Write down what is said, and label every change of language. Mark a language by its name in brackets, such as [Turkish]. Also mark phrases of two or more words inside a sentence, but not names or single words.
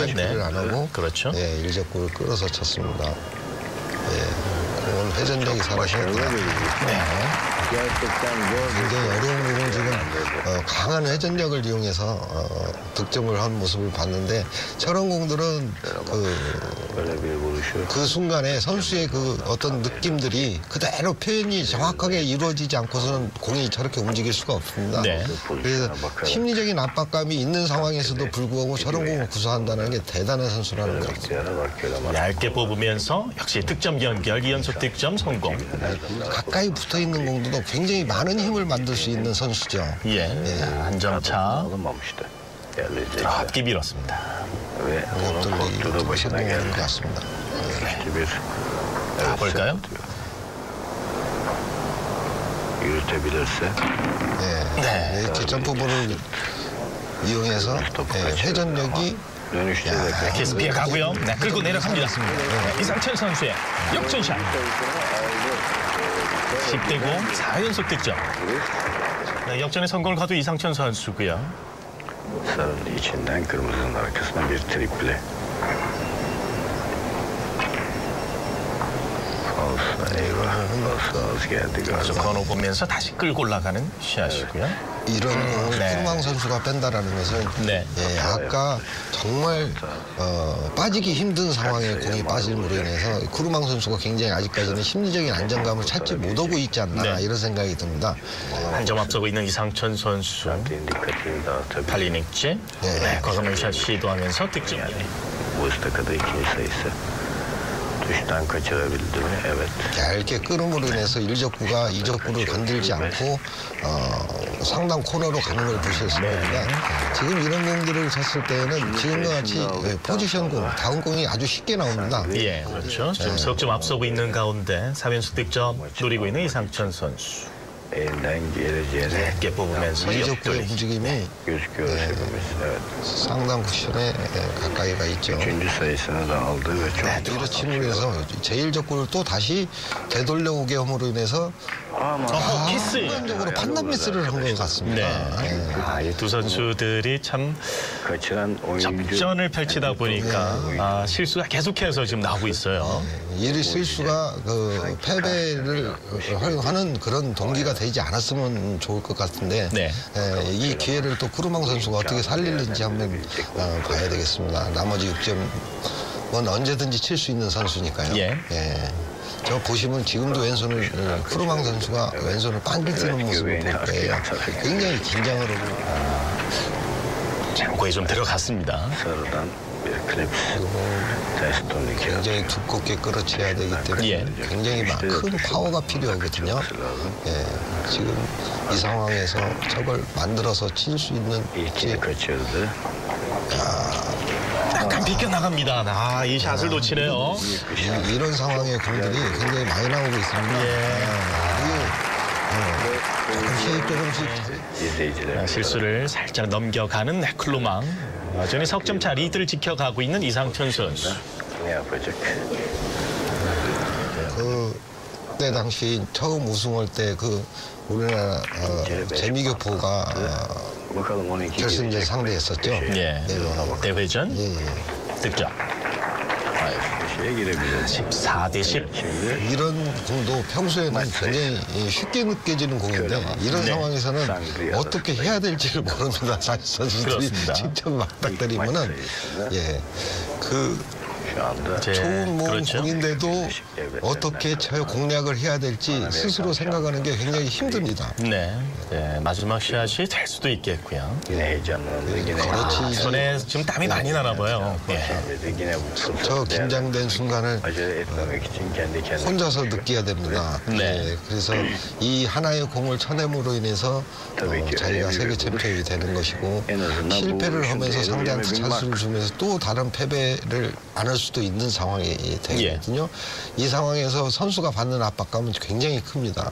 [Korean] 쓰리뱅크를 안 하고 그렇죠. 예, 일적구를 끌어서 쳤습니다. 예, 그건 회전력이 살아있습니다. 굉장히 어려운 부분 지금 강한 회전력을 이용해서 득점을 한 모습을 봤는데 저런 공들은 [Turkish] Böyle bir vuruşu [Korean] 그 순간에 선수의 그 어떤 느낌들이 그대로 표현이 정확하게 이루어지지 않고서는 공이 저렇게 움직일 수가 없습니다. 네. 그래서 심리적인 압박감이 있는 상황에서도 불구하고 저런 공을 구사한다는 게 대단한 선수라는 거죠. [Turkish] yana bakıyor ama [Korean] 얇게 뽑으면서 역시 득점 연결, 2연속 득점 성공. 가까이 붙어 있는 공도 굉장히 많은 힘을 만들 수 있는 선수죠. 예, 한 점 차. [Turkish] alınmamıştı. Değerli izleyiciler. [Korean] 앞뒤 밀었습니다. [Turkish] Ve onun [Korean] 그것들이 [Turkish] kontrolü [Korean] 좀 [Turkish] başına [Korean] 실패하는 [Turkish] geldi. [Korean] 것 같습니다. [Turkish] İşte bir [Korean] 볼까요? [Turkish] yürütebilirse [Korean] 예, 네. 이렇게 점프볼을 이용해서 회전력이 [Turkish] dönüşte de [Korean] 계속 피해가고요. 네, 끌고 내려갑니다. 네, 이상천 선수의 역전샷. 10대 9, 4연속 득점. 네, 역전에 성공을 거둔 이상천 선수고요. [Turkish] sarının içinden kırmızının arkasına bir triple. Falsa eyvah. Falsa az geldi [Korean] 그래서 [Turkish] galiba. [Korean] 번호 보면서 다시 끌고 올라가는 샷이고요. 이런 공을 네. 쿠르망 선수가 뺀다라는 것은 네. 예, 아까 정말 빠지기 힘든 상황에 공이 빠짐으로 인해서 쿠르망 선수가 굉장히 아직까지는 심리적인 안정감을 찾지 못하고 있지 않나 네. 이런 생각이 듭니다. 한 점 앞서고 있는 이상천 선수. [Turkish] Dikkatini dağıtabilir. [Korean] 팔리닉지. 네, 거금을 시도하면서 득점. [Turkish] Bu ıstakada ikinci sayısı. Dıştan kaçırabildi mi? Evet. [Korean] 얇게 끌음으로 인해서 일적구가 이적구를 건들지 않고 상당 코너로 가는 걸 볼 수 있습니다. 지금 이런 공들을 쳤을 때는 지금과 같이 포지션 공, 다운 공이 아주 쉽게 나옵니다. 예, 그렇죠. 지금 석점 앞서고 있는 가운데 4연속 득점 노리고 있는 이상천 선수. [Turkish] Elinden geleceğini [Korean] 얇게 뽑으면서 이적구의 옆돌리. 움직임이 [Turkish] gözüküyor hepimiz. Evet. [Korean] 상당 쿠션에 가까이가 있죠. [Turkish] Üçüncü sayısını da aldı ve çok [Korean] 때려침으로 해서 제1적구를 또 다시 되돌려오게 함으로 인해서 어허, 키스. 순간적으로 판단 미스를 한 것 같습니다. 네. 아, 이 두 선수들이 참 [Turkish] kaçıran oyuncu [Korean] 접전을 펼치다 보니까 실수가 계속해서 지금 나오고 있어요. 이 실수가 그 패배를 하는 그런 동기가 되지 않았으면 좋을 것 같은데 네. 이 기회를 또 쿠르망 선수가 어떻게 살리는지 한번 봐야 되겠습니다. 나머지 6점은 언제든지 칠 수 있는 선수니까요. 예. 저 보시면 지금도 왼손을 쿠르망 선수가 왼손을 빵기뜨는 모습을 볼 거예요. 굉장히 긴장을 하고 창고에 좀 들어갔습니다. sarıdan bir klips test turnike 굉장히 두껍게 끌어쳐야 되기 때문에 예. 굉장히 큰 파워가 필요하거든요. 예, 지금 이 상황에서 저걸 만들어서 칠 수 있는 ilkini kaçırdı. 약간 비껴나갑니다. 아, 이 샷을 놓치네요. 이런 상황의 공들이 굉장히 많이 나오고 있습니다. 조금씩 [Turkish] İzleyiciler [Korean] 실수를 살짝 넘겨가는 클로망. 여전히 석점차 리드를 지켜가고 있는 이상천 선수. [Turkish] ne yapacak? [Korean] 그때 당시 처음 우승할 때 그 우리나라 재미교포가 [Turkish] Bakalım 12 [Korean] 결승전 [Turkish] gelecek. [Korean] 상대했었죠. 예. 대회전 예, 득점. [Turkish] Şeye girebilir. [Korean] 14대 10. [Turkish] Şimdi [Korean] 이런 공도 평소에는 굉장히 쉽게 느껴지는 공인데 이런 상황에서는 어떻게 해야 될지를 모릅니다. 선수들이 그렇습니다. 직접 맞닥뜨리면은 그 [Turkish] şu anda [Korean] 이제 좋은 몸 그렇죠. 공인데도 어떻게 공략을 해야 될지 스스로 생각하는 게 굉장히 힘듭니다. 네, 네, 마지막 샷이 될 수도 있겠고요. [Turkish] yine heyecanlandı. Yine [Korean] 그렇지. 손에 지금 땀이 많이 나나 봐요. 예. [Turkish] dedi. Yine bu [Korean] 저 [Turkish] fırsatı [Korean] 긴장된 순간을 [Turkish] acele etmemek için kendi kendine [Korean] 혼자서 느껴야 됩니다. 네. 그래서 이 하나의 공을 쳐냄으로 인해서 자기가 세계 챔피언이 되는 것이고 실패를 하면서 상대한테 찬스를 주면서 또 다른 패배를 안 할 수도 있는 상황이 되거든요. 이 상황에서 선수가 받는 압박감은 굉장히 큽니다.